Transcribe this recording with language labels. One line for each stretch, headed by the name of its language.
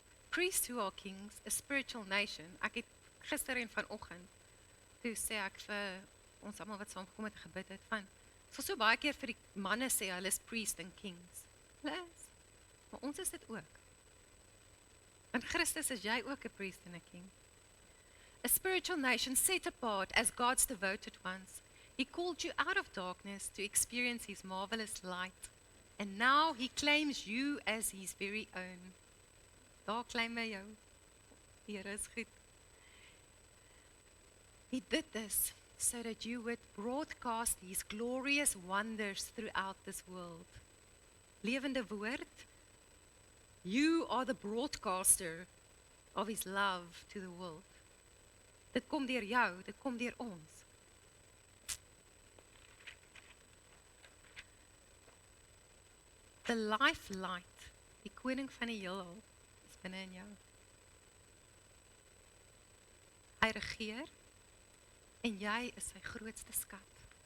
English: Priests who are kings, a spiritual nation.
Afrikaans: Ek het gister en vanoggend, toe sê ek vir ons almal wat saamgekom het gebid het, van, ek sal so baie keer vir die manne sê, hulle is
English: priests and kings.
Afrikaans: Hulle is, maar ons is dit ook. In Christus is jy ook 'n
English: priest and a king. A spiritual nation set apart as God's devoted ones. He called you out of darkness to experience his marvelous light. And now he claims you as his very own.
Afrikaans: Daar claim hy jou. Here is goed.
English: He did this so that you would broadcast his glorious wonders throughout this world.
Afrikaans: Lewende woord,
English: you are the broadcaster of his love to the world.
Afrikaans: Dit kom deur jou, dit kom deur ons.
English: The life light,
Afrikaans: die koning van die heelal, is binne in jou. Hy regeer, en jy is sy grootste skat.